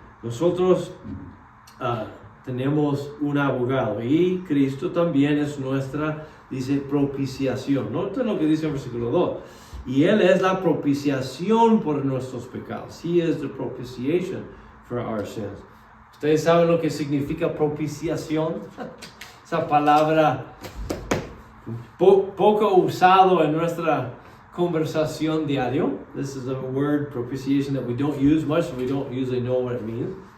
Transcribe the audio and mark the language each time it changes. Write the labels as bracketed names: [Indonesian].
[Spanish] Nosotros tenemos un abogado y Cristo también es nuestra, dice, propiciación. Noten lo que dice el versículo 2. Y Él es la propiciación por nuestros pecados. [English] He is the propitiation for our sins. [Spanish] ¿Ustedes saben lo que significa propiciación? Esa palabra poco usado en nuestra conversación diario. [English] This is a word, propitiation, that we don't use much, so we don't usually know what it means.